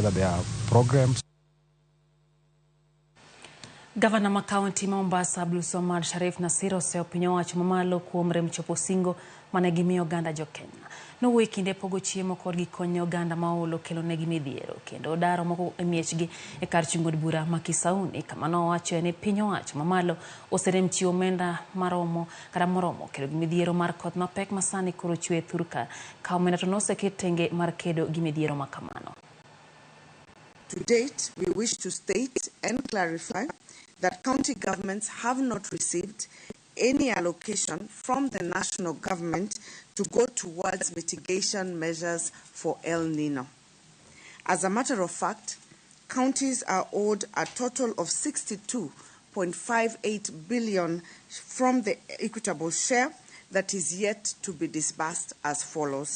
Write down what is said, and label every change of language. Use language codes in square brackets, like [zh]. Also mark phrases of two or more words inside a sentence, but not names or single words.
[en] whether there are programs. [luo] Gavana ma kaunti Mombasa Abdulswamad Sharif Nasir oseyo piny owacho mamalo kuom rem chopo singo mane gimiyo oganda jo Kenya. Nowuoyo kinde pogo chiemo kod gikony ne oganda ma olo kelo negi midhiero kendo daro moko e miechgi e kar chungo od bura ma Kisauni, kama nowacho ni piny owacho mamalo oserem chiwo omenda moromo kelo gi midhiero mar koth mapek masani koro chwe thurka ka omenda to noseket tenge mar kedo gi midhiero ma kamano. [en] To date, we wish to state and clarify that county governments have not received any allocation from the national government to go towards mitigation measures for El Nino. As a matter of fact, counties are owed a total of 62.58 billion from the equitable share that is yet to be disbursed as follows.